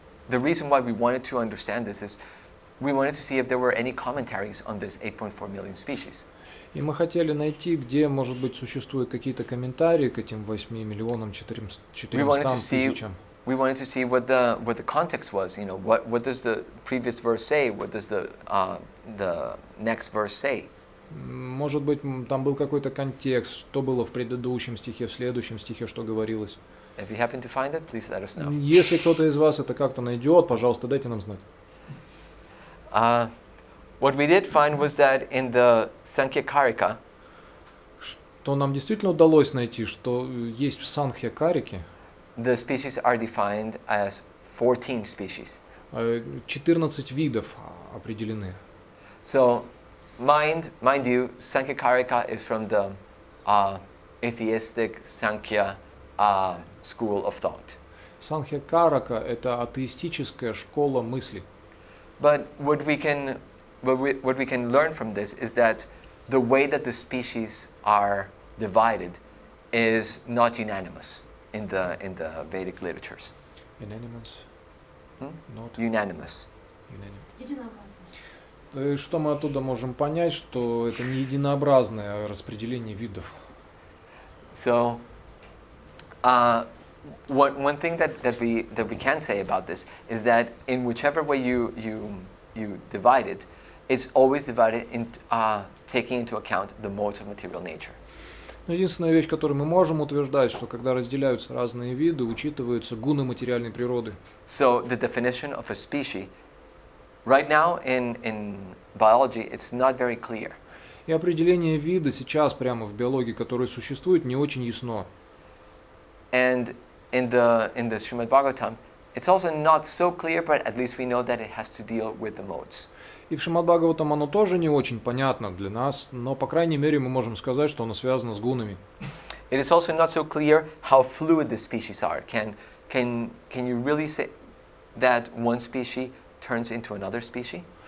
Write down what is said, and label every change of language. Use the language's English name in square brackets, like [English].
[English] The reason why we wanted to understand this is we wanted to see if there were any commentaries on this 8.4 million species. [Russian] И мы хотели найти, где, может быть, существуют какие-то комментарии к этим 8 миллионам 400 тысячам. [English] We wanted to see what the context was. You know, what does the previous verse say? What does the next verse say? [Russian] Может быть, там был какой-то контекст, что было в предыдущем стихе, в следующем стихе, что говорилось. [English] If you happen to find it, please let us know. [Russian] Если кто-то из вас это как-то найдет, пожалуйста, дайте нам знать. [English] What we did find was that in the Sankhya Karika, [Russian] что нам действительно удалось найти, что есть в Санхья Карике [English] the species are defined as 14 species. [Russian] 14 видов определены. [English] So, mind you, Sankhya Karika is from the atheistic Sankhya school of thought. [Russian] Санхья Карака – это атеистическая школа мысли. [English] But what we can learn from this is that the way that the species are divided is not unanimous in the Vedic literatures. Unanimous? Not Unanimous. [Russian] То есть, что мы оттуда можем понять, что это не единообразное распределение видов. [English] So, one thing that we can say about this is that in whichever way you divide it, it's always divided in taking into account the modes of material nature. [Russian] Но единственная вещь, которую мы можем утверждать, что когда разделяются разные виды, учитываются гуны материальной природы. [English] So the definition of a species, right now in biology, it's not very clear. [Russian] И определение вида сейчас прямо в биологии, которое существует, не очень ясно. [English] And in the Shrimad-Bhagavatam, it's also not so clear, but at least we know that it has to deal with the modes. [Russian] И в Шримад-Бхагаватам оно тоже не очень понятно для нас, но, по крайней мере, мы можем сказать, что оно связано с гунами. [English] It is also not so clear how fluid the species are. Can you really say that one species turns into another species?